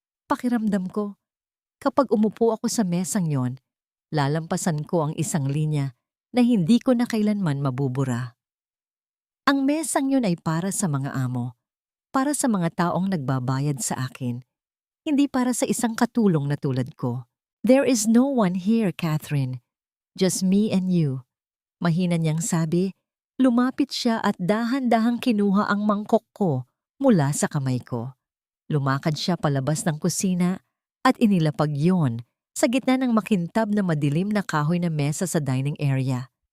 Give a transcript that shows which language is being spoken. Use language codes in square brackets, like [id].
[tl] Pakiramdam ko, kapag umupo ako sa mesang yon, lalampasan ko ang isang linya na hindi ko na kailanman mabubura. Ang mesang yon ay para sa mga amo, para sa mga taong nagbabayad sa akin, hindi para sa isang katulong na tulad ko. [en] "There is no one here, Catherine. Just me and you." [tl] Mahina niyang sabi. Lumapit siya at dahan-dahang kinuha ang mangkok ko mula sa kamay ko. Lumakad siya palabas ng kusina at inilapag yon sa gitna ng makintab na madilim na kahoy na mesa sa dining area.